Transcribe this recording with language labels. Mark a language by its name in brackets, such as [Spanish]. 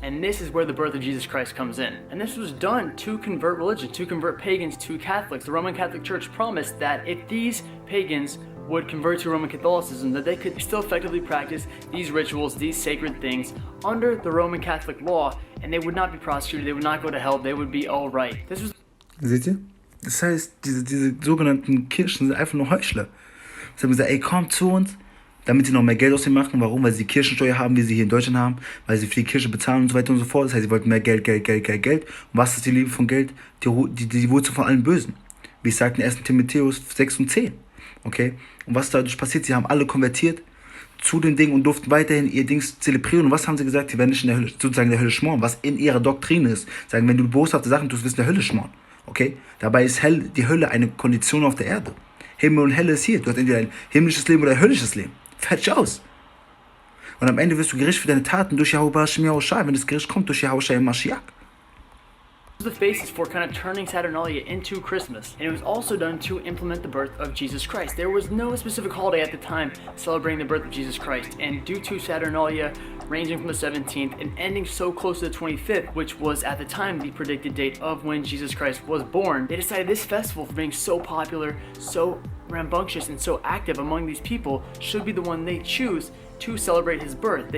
[English] And this is where the birth of Jesus Christ comes in. And this was done to convert religion, to convert pagans to Catholics. The Roman Catholic Church promised that if these pagans would convert to Roman Catholicism, that they could still effectively practice these rituals, these sacred things under the Roman Catholic law, and they would not be prosecuted, they would not go to hell, they would be all right. This was [German] Seht ihr? Das heißt, diese sogenannten Kirchen sind einfach nur Heuchler. Sie haben gesagt, ey, kommt zu uns, damit sie noch mehr Geld aus dem machen. Warum? Weil sie die Kirchensteuer haben, wie sie hier in Deutschland haben, weil sie für die Kirche bezahlen und so weiter und so fort. Das heißt, sie wollten mehr Geld. Und was ist die Liebe von Geld? Die Wurzel von allen Bösen. Wie es sagt in 1. Timotheus 6 und 10. Okay? Und was dadurch passiert? Sie haben alle konvertiert zu den Dingen und durften weiterhin ihr Dings zelebrieren. Und was haben sie gesagt? Sie werden nicht in der Hölle, sozusagen in der Hölle schmoren, was in ihrer Doktrin ist. Sagen, wenn du boshafte Sachen tust, wirst du in der Hölle schmoren. Okay? Dabei ist die Hölle eine Kondition auf der Erde. Himmel und Hölle ist hier. Du hast entweder ein himmlisches Leben oder ein höllisches Leben. Fertig aus. Und am Ende wirst du Gericht für deine Taten durch Yahuwah Shem Yahushai, wenn das Gericht kommt durch Yahuwah Shem Mashiach. [English] the basis for kind of turning Saturnalia into Christmas, and it was also done to implement the birth of Jesus Christ. There was no specific holiday at the time celebrating the birth of Jesus Christ, and due to Saturnalia ranging from the 17th and ending so close to the 25th, which was at the time the predicted date of when Jesus Christ was born, they decided this festival, for being so popular, so rambunctious, and so active among these people, should be the one they choose to celebrate his birth.